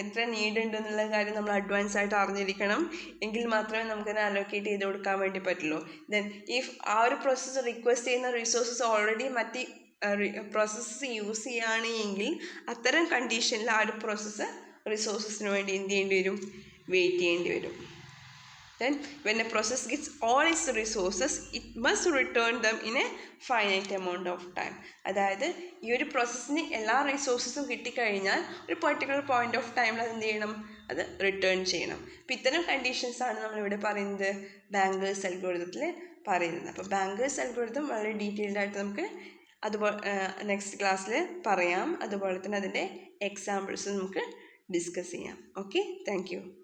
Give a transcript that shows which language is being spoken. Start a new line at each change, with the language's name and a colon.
Malayalam: എത്ര നീഡ് ഉണ്ട് എന്നുള്ള കാര്യം നമ്മൾ അഡ്വാൻസ് ആയിട്ട് അറിഞ്ഞിരിക്കണം. എങ്കിൽ മാത്രമേ നമുക്കത് അലോക്കേറ്റ് ചെയ്ത് കൊടുക്കാൻ വേണ്ടി പറ്റുള്ളൂ. ദെൻ ഇഫ് ആ ഒരു പ്രോസസ്സ് റിക്വസ്റ്റ് ചെയ്യുന്ന റിസോഴ്സസ് ഓൾറെഡി മറ്റ് പ്രോസസ്സസ് യൂസ് ചെയ്യുകയാണ് എങ്കിൽ അത്തരം കണ്ടീഷനിൽ ആ ഒരു പ്രോസസ്സ് റിസോഴ്സസിന് വേണ്ടി എന്ത് ചെയ്യേണ്ടി വരും? വെയിറ്റ് ചെയ്യേണ്ടി വരും.
English: Then when a process gets all its resources, it must return them in a finite amount of time.
Malayalam: അതായത് ഈ ഒരു പ്രോസസ്സിന് എല്ലാ റിസോഴ്സസും കിട്ടിക്കഴിഞ്ഞാൽ ഒരു പെർട്ടിക്കുലർ പോയിന്റ് ഓഫ് ടൈമിൽ അത് എന്ത് ചെയ്യണം? അത് റിട്ടേൺ ചെയ്യണം. അപ്പോൾ ഇത്തരം കണ്ടീഷൻസാണ് നമ്മളിവിടെ പറയുന്നത് ബാങ്കേഴ്സ് അൽഗോരിതത്തിൽ പറയുന്നത്. അപ്പോൾ ബാങ്കേഴ്സ് അൽഗോരിതം വളരെ ഡീറ്റെയിൽഡ് ആയിട്ട് നമുക്ക് അതുപോലെ നെക്സ്റ്റ് ക്ലാസ്സിൽ പറയാം. അതുപോലെ തന്നെ അതിൻ്റെ എക്സാമ്പിൾസ് നമുക്ക് ഡിസ്കസ് ചെയ്യാം. Okay, thank you.